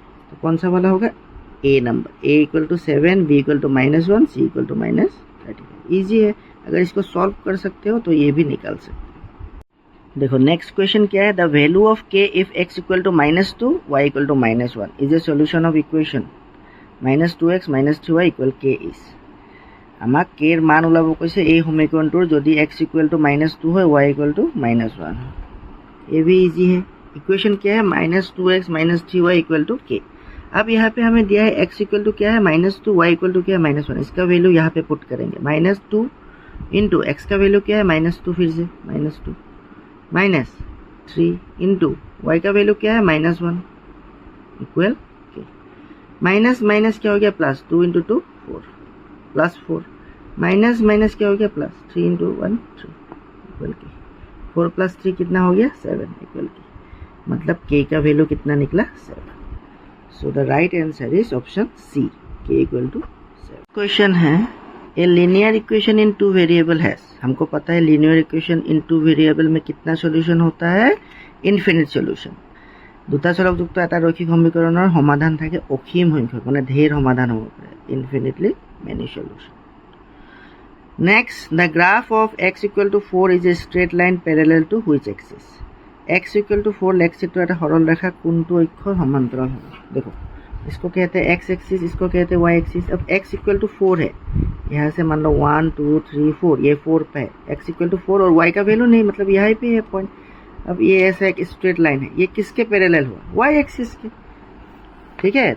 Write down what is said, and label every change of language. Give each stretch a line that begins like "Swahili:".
Hindi: तो कौन सा वाला होगा a number, a = 7, b = -1, c = -35। Easy है, अगर इसको सॉल्व कर सकते हो तो ये भी निकाल सकते हो। देखो नेक्स्ट क्वेश्चन क्या है,
English: The value of k if x = -2 y = -1 is a solution of equation -2x - 3y = k is.
Assamese: আমাক k এর মান ওলাব কৈছে এই সমীকৰণটোৰ যদি x = -2 হয় y = -1।
Hindi: ये भी इजी है। इक्वेशन क्या है -2x - 3y = k। अब यहाँ पे हमें दिया है x = क्या है -2, y = क्या है -1। इसका वैल्यू यहाँ पे पुट करेंगे, -2 × x का वैल्यू क्या है -2, फिर से -2 -3 × y का वैल्यू क्या है -1 = k। माइनस माइनस क्या हो गया +2 × 2 4 +4 माइनस माइनस क्या हो गया +3 × 1 3 = k। 4 + 3 कितना हो गया 7 = k। मतलब k का वैल्यू कितना निकला 7।
English: So the right answer is option C, k = 7।
Hindi: Question है
English: A linear equation in 2 variable has.
Hindi: हमको पता है लीनियर इक्वेशन इन 2 वेरिएबल में कितना सॉल्यूशन होता है, इनफिनिट सॉल्यूशन।
Assamese: দুটা চলকযুক্ত এটা ৰৈখিক সমীকৰণৰ সমাধান থাকে অসীম সংখ্যক, মানে ঢেৰ সমাধান হ'ব পাৰে,
English: Infinitely many solution. Next, the graph of x = 4 is a straight line parallel to which axis.
Assamese: x = 4 লেখচিত্ৰ এটা সৰল ৰেখা কোনটো অক্ষৰ সমান্তৰাল হ'ব।
Hindi: देखो इसको कहते हैं x एक्सिस, इसको कहते हैं y एक्सिस। अब x = 4 है, यहाँ से मान लो 1 2 3 4, ये 4 पे है, x = 4 और y का वैल्यू नहीं, मतलब यहाँ पे है पॉइंट। अब ये ऐसा एक स्ट्रेट लाइन है, ये किसके पैरेलल हुआ y एक्सिस के, ठीक है।